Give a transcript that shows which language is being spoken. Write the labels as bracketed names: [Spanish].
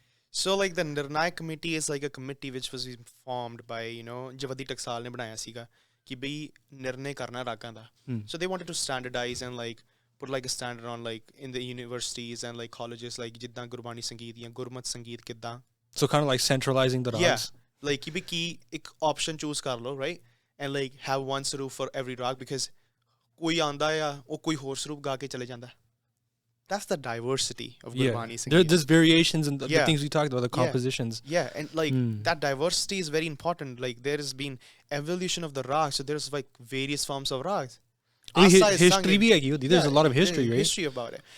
[English] So, like, the Nirnayak committee is like a committee which was formed by, [Punjabi] Javadi Taksal ne banaya siga ਕਿ ਬਈ ਨਿਰਣੇ ਕਰਨਾ ਰਾਗਾਂ ਦਾ। [English] So they wanted to standardize and, like, put, like, a standard on, like, in the universities and, like, colleges, like, [Punjabi] ਜਿੱਦਾਂ ਗੁਰਬਾਣੀ ਸੰਗੀਤ ਜਾਂ ਗੁਰਮਤ ਸੰਗੀਤ ਕਿੱਦਾਂ। [English] So kind of like centralizing the rags. Yeah, like, [Punjabi] ਕਿ ਵੀ ਕੀ ਇੱਕ [English] option choose [Punjabi] ਕਰ ਲਓ, [English] right, and, like, have one saroof for every rag, because [Punjabi] ਕੋਈ ਆਉਂਦਾ ਆ ਉਹ ਕੋਈ ਹੋਰ ਸਰੂਪ ਗਾ ਕੇ ਚਲੇ ਜਾਂਦਾ। [English] That's the diversity of Gurbani Sangeet. There's variations in the things we talked about, the compositions. Yeah, and, like, that diversity is very important. Like, there has been evolution of the rags, so there's, like, various forms of rags. History [Hindi] bhi hai, [English] there's a lot of history, right? History about it.